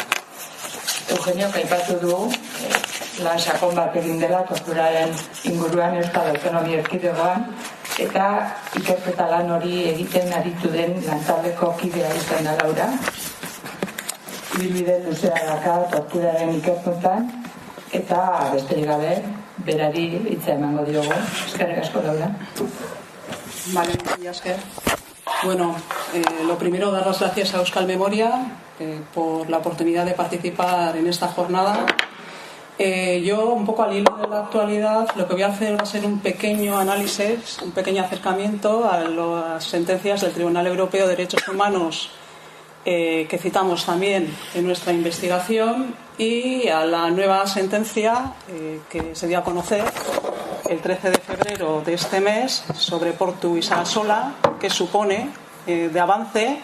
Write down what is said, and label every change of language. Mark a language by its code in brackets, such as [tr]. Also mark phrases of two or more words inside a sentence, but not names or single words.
[eu] Eugenio aipatu du lan sakon bat egin dela torturaren inguruan Euskal Autonomia Erkidegoan, eta ikerketa lan hori egiten aritu den lantaldeko kidea izan da Laura. Ibilbide luzea daka torturaren ikerketan, eta besterik gabe berari hitza emango diogu. Eskerrik asko, Laura. [es] Vale, ya es que. Bueno, lo primero, dar las gracias a Euskal Memoria por la oportunidad de participar en esta jornada. Yo, un poco al hilo de la actualidad, lo que voy a hacer va a ser un pequeño análisis, un pequeño acercamiento a las sentencias del Tribunal Europeo de Derechos Humanos que citamos también en nuestra investigación, y a la nueva sentencia que se dio a conocer el 13 de febrero de este mes sobre Portu y Sarasola, que supone de avance.